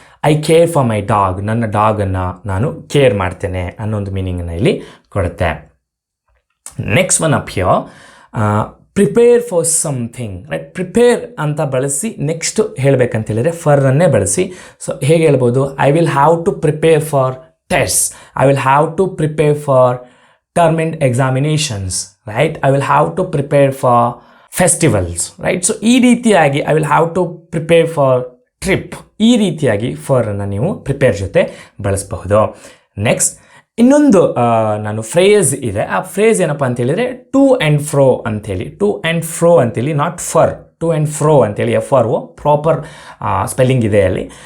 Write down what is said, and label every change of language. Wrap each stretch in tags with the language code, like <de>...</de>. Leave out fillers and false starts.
<en>I care for my dog,</en> <kn>ನನ್ನ ಡಾಗನ್ನು ನಾನು care ಮಾಡ್ತೇನೆ ಅನ್ನೋ ಒಂದು ಮೀನಿಂಗನ್ನು ಇಲ್ಲಿ ಕೊಡುತ್ತೆ.</kn> <en>Next one up here, prepare for something, right?</en> <kn>Prepare ಅಂತ ಬಳಸಿ ನೆಕ್ಸ್ಟ್ ಹೇಳಬೇಕಂತ ಹೇಳಿದರೆ ಫರ್ರನ್ನೇ ಬಳಸಿ. ಸೊ ಹೇಗೆ ಹೇಳ್ಬೋದು?</kn> <en>I will have to prepare for test, I will have to prepare for term and examinations, right? I will have to prepare for festivals, right?</en> <kn>So ಈ ರೀತಿಯಾಗಿ</kn> <en>I will have to prepare for trip,</en> <kn>ಈ ರೀತಿಯಾಗಿ for ಅನ್ನು ನೀವು prepare ಜೊತೆ ಬಳಸಬಹುದು. Next ಇನ್ನೊಂದು ನಾನು ಫ್ರೇಸ್ ಇದೆ. ಆ ಫ್ರೇಸ್ ಏನಪ್ಪ ಅಂತ ಹೇಳಿದರೆ ಟು ಆ್ಯಂಡ್ ಫ್ರೋ ಅಂಥೇಳಿ, ಟು ಆ್ಯಂಡ್ ಫ್ರೋ ಅಂತೇಳಿ, not fur, to and pro ಅಂತೇಳಿ, FRO ಪ್ರಾಪರ್ ಸ್ಪೆಲ್ಲಿಂಗ್ ಇದೆ ಅಲ್ಲಿ.</kn>